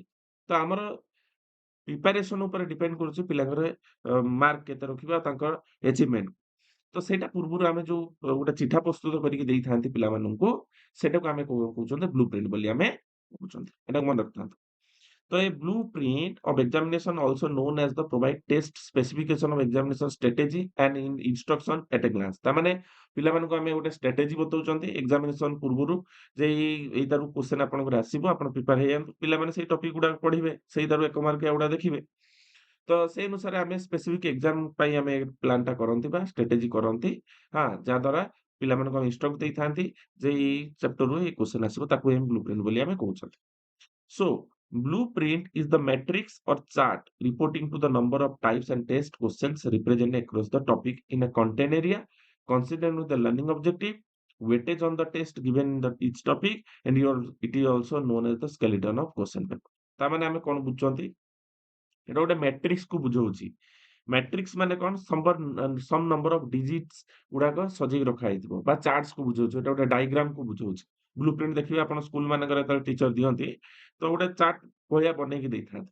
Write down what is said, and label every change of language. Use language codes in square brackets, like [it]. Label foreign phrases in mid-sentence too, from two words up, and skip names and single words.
[or] ତ ଆମର ପ୍ରିପାରେସନ ଉପରେ ଡିପେଣ୍ଡ କରୁଛି ପିଲାଙ୍କର ମାର୍କ କେତେ ରଖିବା ଆଉ ତାଙ୍କର ଆଚିଭମେଣ୍ଟ। ତ ସେଇଟା ପୂର୍ବରୁ ଆମେ ଯୋଉ ଗୋଟେ ଚିଠା ପ୍ରସ୍ତୁତ କରିକି ଦେଇଥାନ୍ତି ପିଲାମାନଙ୍କୁ, ସେଟାକୁ ଆମେ କହୁଛନ୍ତି [en] blue print [or] ବୋଲି ଆମେ କହୁଛନ୍ତି। ଏଟାକୁ ମନେ ରଖିଥାନ୍ତୁ। [en] ତ ଏ blueprint of examination also known as the provide test specification of examination strategy and instruction at a glance। [or] ତାମାନେ ପିଲାମାନଙ୍କୁ ଆମେ ଗୋଟେ ଷ୍ଟ୍ରାଟେଜି ବତଉଛନ୍ତି ଏକ୍ସାମିନେସନ ପୂର୍ବରୁ, ଯେ ଏଇଟାରୁ କ୍ୱେଶ୍ଚନ ଆପଣଙ୍କର ଆସିବ, ଆପଣ ପ୍ରିପେୟାର ହେଇଯାଆନ୍ତୁ। ପିଲାମାନେ ସେଇ ଟପିକ ଗୁଡାକ ପଢିବେ, ସେଇଟାରୁ 1 ମାର୍କିଆ ଗୁଡା ଦେଖିବେ। ତ ସେଇ ଅନୁସାରେ ଆମେ [en] specific exam [or] ପାଇଁ ଆମେ ପ୍ଲାନଟା କରନ୍ତି ବା ଷ୍ଟ୍ରାଟେଜି କରନ୍ତି। ଯାହାଦ୍ୱାରା ପିଲାମାନଙ୍କୁ ଆମେ ଇନଷ୍ଟ୍ରକ୍ଟ ଦେଇଥାନ୍ତି ଯେ ଏଇ ଚାପ୍ଟରରୁ ଏଇ କ୍ୱେଶ୍ଚନ ଆସିବ, ତାକୁ ଆମେ ବ୍ଲୁପ୍ରିଣ୍ଟ ବୋଲି ଆମେ କହୁଛନ୍ତି। [en] So, blueprint is the matrix or chart reporting to the number of types and test questions represented across the topic in a content area, considering with the learning objective, weightage on the test given in each topic, and it is also known as the skeleton of question paper। [or] ତାମାନେ ଆମେ କ'ଣ ବୁଝୁଛନ୍ତି? ଏଟା ଗୋଟେ ମ୍ୟାଟ୍ରିକ୍ସକୁ ବୁଝଉଛି। ମ୍ୟାଟ୍ରିକ୍ସ ମାନେ କ'ଣ? [en] some number of digits [or] ଗୁଡାକ ସଜେଇକି ରଖା ହେଇଥିବ, ବା ଚାର୍ଟସକୁ ବୁଝଉଛି। ଏଟା ଗୋଟେ ଡାଇଗ୍ରାମକୁ ବୁଝଉଛି। ବ୍ଲୁପ୍ରିଣ୍ଟ ଦେଖିବେ ଆପଣ ସ୍କୁଲ ମାନଙ୍କରେ ଯେତେବେଳେ ଟିଚର ଦିଅନ୍ତି, ତ ଗୋଟେ ଚାର୍ଟ ଭଳିଆ ବନେଇକି ଦେଇଥାନ୍ତି।